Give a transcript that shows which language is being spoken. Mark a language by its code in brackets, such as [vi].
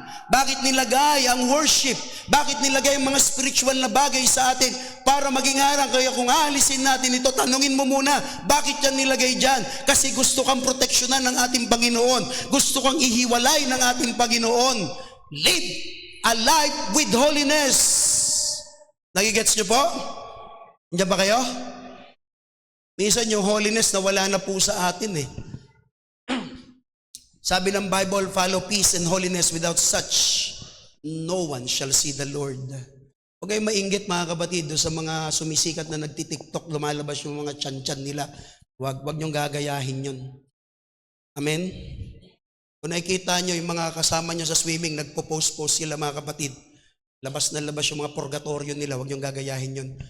[tl] Bakit nilagay ang worship? Bakit nilagay ang mga spiritual na bagay sa atin para maging harang? Kaya kung aalisin natin ito, tanungin mo muna, bakit yan nilagay dyan? Kasi gusto kang proteksyonan ng ating Panginoon. Gusto kang ihiwalay ng ating Panginoon. [en] Live a life with holiness. [tl] Nagigets nyo po? Nandiyan ba kayo? Minsan yung holiness na wala na po sa atin eh. Sabi ng Bible, [en] follow peace and holiness, without such no one shall see the Lord. [tl] Huwag kayong mainggit mga kapatid sa mga sumisikat na nagtitiktok, lumalabas yung mga tiyan-tiyan nila. Huwag niyong gagayahin yun. Amen? Kung nakikita nyo yung mga kasama nyo sa swimming, nagpo-post-post sila mga kapatid. Labas na labas yung mga purgatorio nila, huwag niyong gagayahin yun.